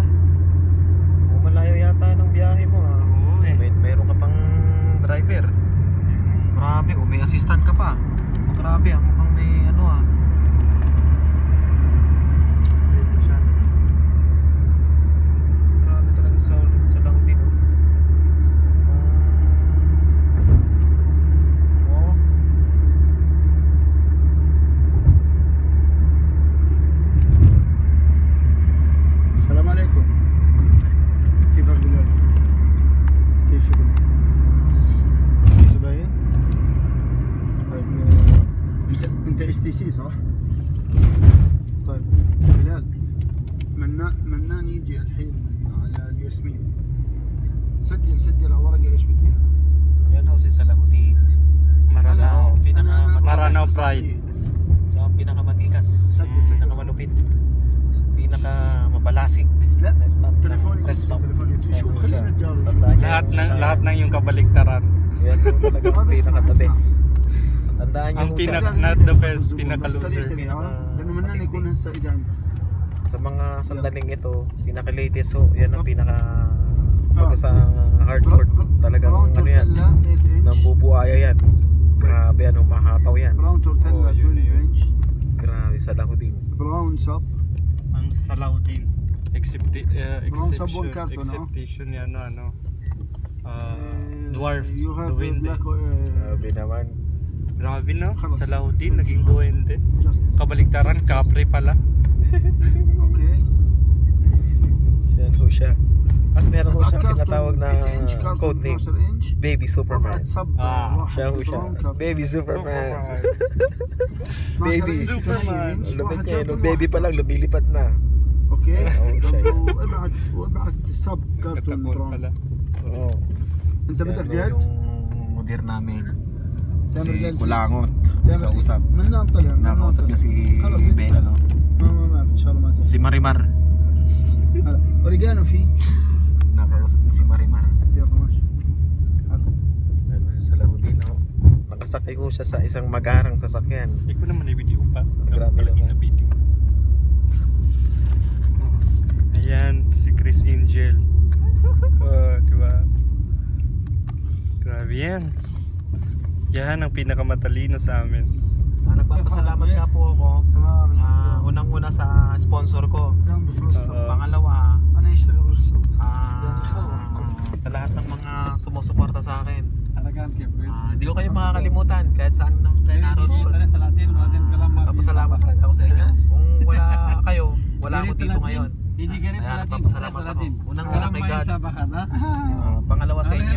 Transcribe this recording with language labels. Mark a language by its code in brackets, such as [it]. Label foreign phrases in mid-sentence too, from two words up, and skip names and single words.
[tl] Malayo yata ng biyahe mo, ha? Oo eh. Meron ka pang driver. Grabe, may assistant ka pa. Grabe, mukhang may ano, ha? Grabe talaga sa Lahuddin, oh. Oh. [ar] السلام عليكم. كيفك بلال؟ كيف شغلك؟ في زباين؟ طيب انت اس تي سي صح؟ طيب بلال، منان يجي الحين على الياسمين. سجل على ورقة ايش بدي. [tl] Yan ho si Salahuddin. Maranao. Maranao [ar] بس- [tl] Pride. Siya ang pinakamatikas. Sakto. Pinakamalupit. Pinakamabalasig. [ar] لا [tl] na staff ng [ar] تليفوني [tl] press [ar] يطفي، stop. تليفوني يطفي. شوف [tl] Yan ho [ar] خلينا [tl] siya. [ar] نتجاوب. [tl] Tandaan niyo, Lahat ng yung kabaliktaran. Yan ho talaga [ar] اسمع، [tl] pinaka-the [ar] اسمع. [tl] best. Tandaan niyo Ang ho siya. [en] not the best, [ar] بس [tl] pinaka-loser. [ar] سريع لانه منان يكون هسه اجا عندي. [tl] Sa mga sandaling ito, pinaka-latest ho. Yan ang pinaka pag sa hardcore. Talagang [ar] براون [tl] ano yan. [ar] تورتيلا 8 انش. [tl] Nambubuaya yan. Grabe ano, mahataw yan. [ar] براون تورتيلا [tl] Oh, yun 12 yun. [ar] انش. [tl] Grabe sa Lahuddin. [ar] براون سب. [tl] Ang Salahuddin. Brown sabon karton, no? Exception yan, [en] dwarf. You have [tl] Duwende. [en] black [tl] Grabe naman. Grabe no? [ar] Khalas. [tl] Salahuddin, naging duwende. [en] just [tl] Kabaliktaran, kapre pala. [en] okay. [tl] Yan ho siya. At meron ho siyang Karton, tinatawag na 8 inch, karton [en] code name. 12 inch. [tl] Baby Superman. [ar] طلعت صب Ah, [tl] Siya [ar] واحد [tl] ho siya. [ar] براون كارتون. [tl] Baby Superman. [ar] 12 [tl] Baby. [ar] inch، [tl] Superman. [ar] 8 inch، [tl] Lumit [ar] واحد [tl] niya, [ar] كارتون [tl] nung baby [ar] واحد. [tl] pa lang, lumilipat na. [ar] اوكي. [tl] Oh, siya. [ar] وابعت سب كارتون [tl] Katabon [ar] براون. [tl] pala. Oo. [ar] انت بدك [tl] Yan ho [ar] جد؟ [tl] yung mudir namin. [ar] تامر [tl] Si [ar] قال في- [tl] Kulangot. [ar] تامر [tl] Kausap. [ar] من نام طلع من نام [tl] Nakausap [ar] طلع. [tl] niya si [ar] خلاص انسى. [tl] Ben, no? [ar] ما في ان شاء الله ما تحصل. [tl] Si Marimar. [ar] هلا اوريجانو في. [tl] Nakausap niya si Marimar. [ar] يلا ماشي. [tl] Ano si Salahuddin, no? Nakasakay ko siya sa isang magarang sasakyan. Ikaw naman ay video pa. Grabe Palagi naman. na video. Ayan, si Chris Angel. Diba? Grabe yan. Yan ang pinakamatalino sa amin. Nagpapasalamat nga po ako. [ar] تمام [tl] Unang-una sa sponsor ko. [ar] قام بفلوس. [tl] Pangalawa, [ar] انا اشتغل بالصبح. [tl] sa lahat ng mga sumusuporta sa akin. Talagang Hindi ko kayo makakalimutan kahit saan nang naroon ko. Kapasalamat talaga ako sa inyo. Kung wala kayo, wala ako dito ngayon. Kaya nagpapasalamat ako. Unang-una kay God. Pangalawa sa inyo.